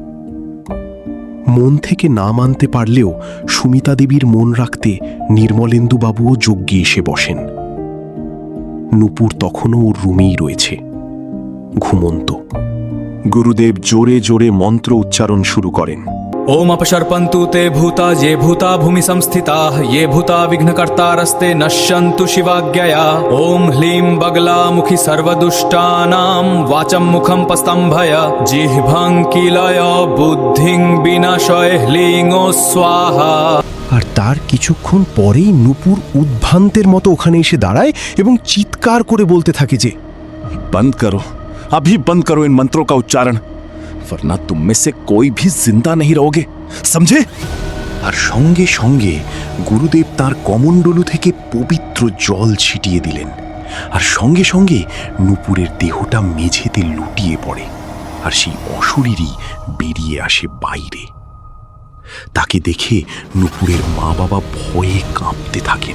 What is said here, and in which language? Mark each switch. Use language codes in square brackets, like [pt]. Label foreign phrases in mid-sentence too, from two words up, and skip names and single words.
[bn] মন থেকে না মানতে পারলেও সুমিতা দেবীর মন রাখতে নির্মলেন্দুবাবুও যজ্ঞে এসে বসেন। নূপুর তখনও ওর রুমেই রয়েছে, ঘুমন্ত। গুরুদেব জোরে জোরে মন্ত্র উচ্চারণ শুরু করেন। [sa] ओम अपशर्पन्तु ते भूता ये भूता भूमि संस्थिताः ये भूता विघ्नकर्तारस्ते नश्यन्तु शिवाज्ञया। ओम ह्लीं बगलामुखी सर्वदुष्टानां वाचं मुखं पस्तम्भय जिह्वां कीलय बुद्धिं विनाशय ह्लीं ओ स्वाहा। [bn] আর তার কিছুক্ষণ পরেই নূপুর উদ্ভ্রান্তের মতো ওখানে এসে দাঁড়ায় এবং চিৎকার করে বলতে থাকে যে, [hi] बंद करो, अभी बंद करो इन मंत्रों का उच्चारण, वरना तुम में से कोई भी जिंदा नहीं रहोगे, समझे? [bn] আর সঙ্গে সঙ্গে গুরুদেব তার কমণ্ডলু থেকে পবিত্র জল ছিটিয়ে দিলেন, আর সঙ্গে সঙ্গে নূপুরের দেহটা মেঝেতে লুটিয়ে পড়ে, আর সেই অশরীরই বেরিয়ে আসে বাইরে। তাকে দেখে নূপুরের মা বাবা ভয়ে কাঁপতে থাকেন।